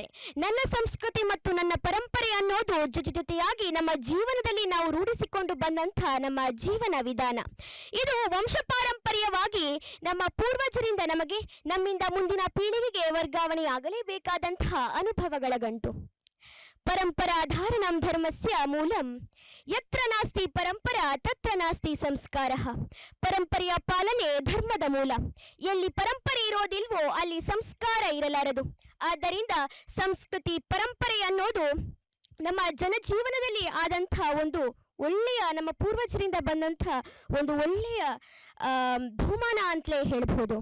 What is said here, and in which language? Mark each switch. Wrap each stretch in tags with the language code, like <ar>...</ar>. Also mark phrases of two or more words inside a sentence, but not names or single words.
<kn>ನನ್ನ ಸಂಸ್ಕೃತಿ ಮತ್ತು ನನ್ನ ಪರಂಪರೆ ಅನ್ನೋದು ಜೊತೆಯಾಗಿ ನಮ್ಮ ಜೀವನದಲ್ಲಿ ನಾವು ರೂಢಿಸಿಕೊಂಡು ಬಂದಂತಹ ನಮ್ಮ ಜೀವನ ವಿಧಾನ. ಇದು ವಂಶಪಾರಂಪರ್ಯವಾಗಿ ನಮ್ಮ ಪೂರ್ವಜರಿಂದ ನಮಗೆ, ನಮ್ಮಿಂದ ಮುಂದಿನ ಪೀಳಿಗೆಗೆ ವರ್ಗಾವಣೆಯಾಗಲೇಬೇಕಾದಂತಹ ಅನುಭವಗಳ ಗಂಟು.</kn> <sa>ಪರಂಪರಾಧಾರಣಂ ಧರ್ಮಸ್ಯ ಮೂಲಂ. ಯತ್ರ ನಾಸ್ತಿ ಪರಂಪರಾ ತತ್ರ ನಾಸ್ತಿ ಸಂಸ್ಕಾರಃ.</sa> <kn>ಪರಂಪರೆಯ ಪಾಲನೆ ಧರ್ಮದ ಮೂಲ. ಎಲ್ಲಿ ಪರಂಪರೆ ಇರೋದಿಲ್ವೋ ಅಲ್ಲಿ ಸಂಸ್ಕಾರ ಇರಲಾರದು. ಆದ್ದರಿಂದ ಸಂಸ್ಕೃತಿ ಪರಂಪರೆ ಅನ್ನೋದು ನಮ್ಮ ಜನಜೀವನದಲ್ಲಿ ಆದಂಥ ಒಂದು ಒಳ್ಳೆಯ, ನಮ್ಮ ಪೂರ್ವಜರಿಂದ ಬಂದಂಥ ಒಂದು ಒಳ್ಳೆಯ ಬಹುಮಾನ ಅಂತಲೇ ಹೇಳ್ಬೋದು.</kn>